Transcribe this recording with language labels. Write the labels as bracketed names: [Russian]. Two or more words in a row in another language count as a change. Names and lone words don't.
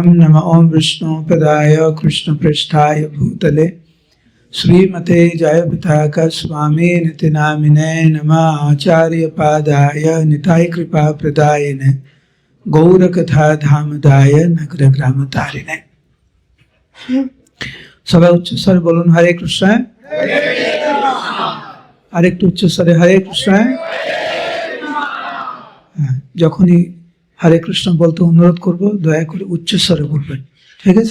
[Sanskrit] नमो विष्णुपदाय कृष्णपृष्ठाय भूतले श्रीमते जयपताका स्वामिनिति नामिने। नमः आचार्यपादाय निताय कृपाप्रदायिने गौरकथा धामदाय नगरग्रामतारिणे। [Bangla] সবাই উচ্চস্বরে বলুন হরে কৃষ্ণ। আরেকটু উচ্চস্বরে হরে কৃষ্ণ। যখনই হরে কৃষ্ণ বলতে অনুরোধ করব দয়া করে উচ্চস্বরে বলবেন, ঠিক আছে?